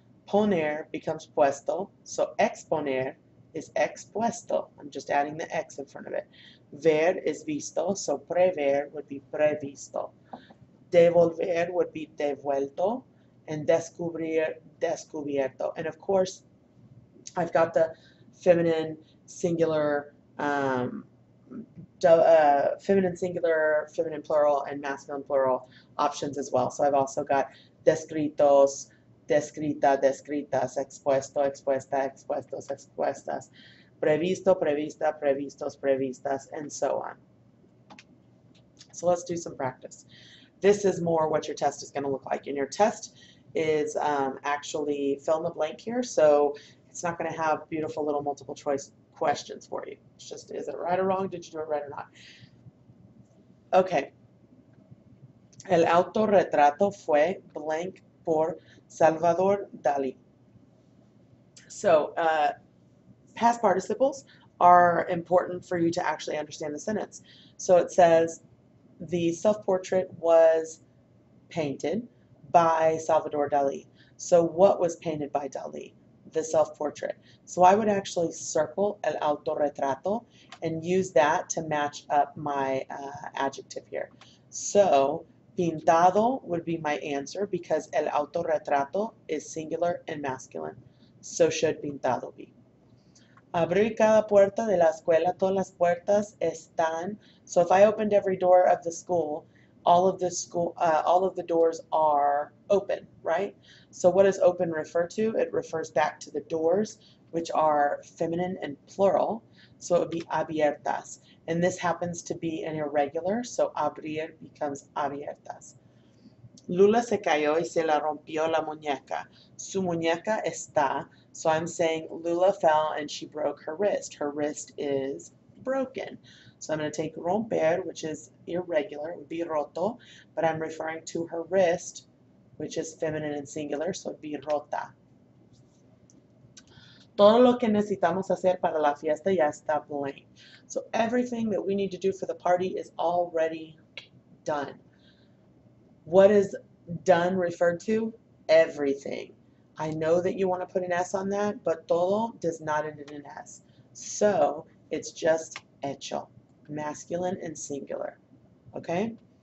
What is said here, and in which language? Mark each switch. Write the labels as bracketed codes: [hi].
[en] Poner becomes puesto, so exponer is expuesto. I'm just adding the X in front of it. Ver is visto, so prever would be previsto. Devolver would be devuelto, and descubrir, descubierto. And of course, I've got the feminine singular, feminine singular, feminine plural, and masculine plural options as well. So I've also got descritos, descrita, descritas, expuesto, expuesta, expuestos, expuestas, previsto, prevista, previstos, previstas, and so on. So let's do some practice. This is more what your test is going to look like. And your test is actually fill in the blank here, so it's not going to have beautiful little multiple choice questions for you. It's just, is it right or wrong? Did you do it right or not? Okay, [es] El autorretrato fue blank por Salvador Dalí. [en] So, past participles are important for you to actually understand the sentence. So it says, the self-portrait was painted by Salvador Dali. So what was painted by Dali? The self-portrait. So I would actually circle el autorretrato and use that to match up my adjective here. So pintado would be my answer because el autorretrato is singular and masculine. So should pintado be. [es] Abrir cada puerta de la escuela, todas las puertas están. [en] So if I opened every door of the school, all of the doors are open, right? So what does open refer to? It refers back to the doors, which are feminine and plural. So it would be abiertas. And this happens to be an irregular, so abrir becomes abiertas. [es] Lula se cayó y se la rompió la muñeca. Su muñeca está. [en] So I'm saying Lula fell and she broke her wrist. Her wrist is broken. So I'm going to take romper, which is irregular, it would be roto, but I'm referring to her wrist, which is feminine and singular, so it would be rota. [es] Todo lo que necesitamos hacer para la fiesta ya está blank. [en] So everything that we need to do for the party is already done. What is done referred to? Everything. I know that you want to put an S on that, but todo does not end in an S. So it's just hecho, masculine and singular. Okay?